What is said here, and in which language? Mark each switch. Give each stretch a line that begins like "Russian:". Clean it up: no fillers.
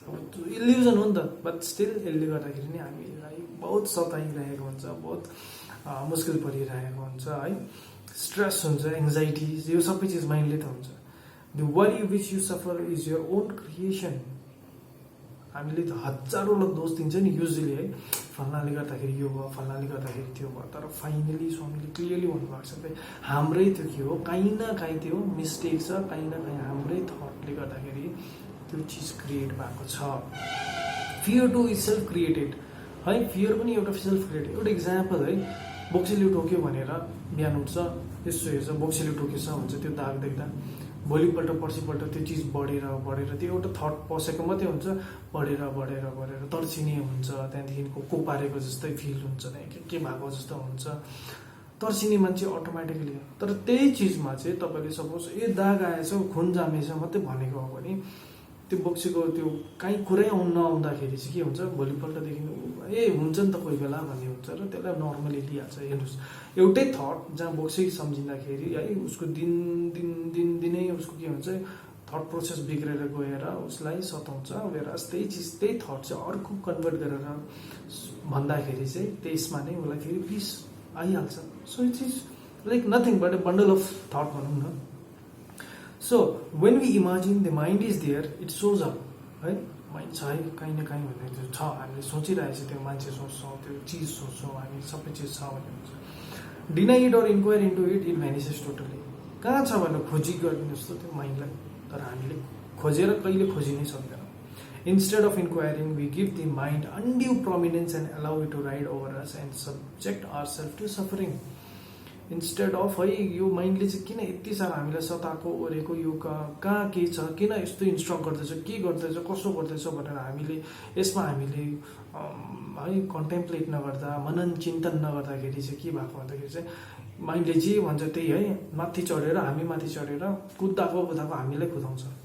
Nepali: अब इल्युजन हो नि त,
English: but still
Nepali: यसले गर्दाखेरि नै हामीलाई बहुत सताइरहेको हुन्छ, बहुत मुस्किल परिरहेको हुन्छ है। स्ट्रेस हुन्छ, एङ्जाइटिज, यो सबै चिज माइन्डले त हुन्छ।
English: The worry which you suffer is your own creation.
Nepali: हामीले त हजारौँलाई दोष दिन्छ नि युजली है, फल्नाले गर्दाखेरि यो भयो, फल्नाले गर्दाखेरि त्यो भयो। तर फाइनली स्वामीले क्लियरली भन्नुभएको छ कि हाम्रै त्यो के हो, काहीँ न काहीँ त्यो मिस्टेक छ, काहीँ न काहीँ हाम्रै थटले गर्दाखेरि त्यो चिज क्रिएट भएको छ।
English: Fear too is self created है।
Nepali: फियर पनि एउटा सेल्फ क्रिएटेड। एउटा इक्जाम्पल है, बोक्सीले टोक्यो भनेर बिहान उठ्छ, यसो हेर्छ बोक्सीले टोकेछ भन्छ, त्यो दाग देख्दा भोलिपल्ट पर्सिपल्ट त्यो चिज बढेर त्यो एउटा थट पसेको मात्रै हुन्छ, बढेर तर्सिने हुन्छ, त्यहाँदेखिको कोपारेको जस्तै फिल हुन्छ, के भएको जस्तो हुन्छ, तर्सिने मान्छे अटोमेटिकली। तर त्यही चिजमा चाहिँ तपाईँले सपोज दाग आएछ, खुन जामेछ मात्रै भनेको हो भने त्यो बोक्सीको त्यो काहीँ कुरै नआउँदाखेरि चाहिँ के हुन्छ, भोलिपल्टदेखि हुन्छ नि त कोही बेला भन्ने हुन्छ र त्यसलाई नर्मली लिइहाल्छ। हेर्नुहोस्, एउटै थट जहाँ बोक्सी सम्झिँदाखेरि है उसको दिनै उसको के हुन्छ, थट प्रोसेस बिग्रेर गएर उसलाई सताउँछ। वेराज त्यही चिज, त्यही थट चाहिँ अर्को कन्भर्ट गरेर भन्दाखेरि चाहिँ त्यसमा नै उसलाई फेरि पिस आइहाल्छ।
English: so it is like nothing but a bundle of thought
Nepali: भनौँ न।
English: So when we imagine the mind is there, it shows up है।
Nepali: माइन्ड छ है काहीँ न काहीँ भन्ने त्यो छ, हामीले सोचिरहेको छ, त्यो मान्छे सोच्छौँ, त्यो चिज सोच्छौँ, हामी सबै चिज छ भन्ने हुन्छ।
English: Deny it or inquire into it, it vanishes totally.
Nepali: कहाँ छ भनेर खोजी गरिदिनुहोस् त त्यो माइन्डलाई, तर हामीले खोजेर कहिले खोजि नै सक्दैनौँ।
English: Instead of inquiring we give the mind undue prominence and allow it to ride over us and subject our self to suffering.
Nepali: Instead of है यो माइन्डले चाहिँ किन यति साह्रो हामीलाई सताएको ओरेको, यो कहाँ के छ, किन यस्तो इन्स्ट्रक्ट गर्दैछ, के गर्दैछ, कसो गर्दैछ भनेर हामीले यसमा हामीले है कन्टेम्प्लेट नगर्दा, मनन चिन्तन नगर्दाखेरि चाहिँ के भएको भन्दाखेरि चाहिँ माइन्डले जे भन्छ त्यही है माथि चढेर, हामी माथि चढेर कुदाएको हामीलाई कुदाउँछ।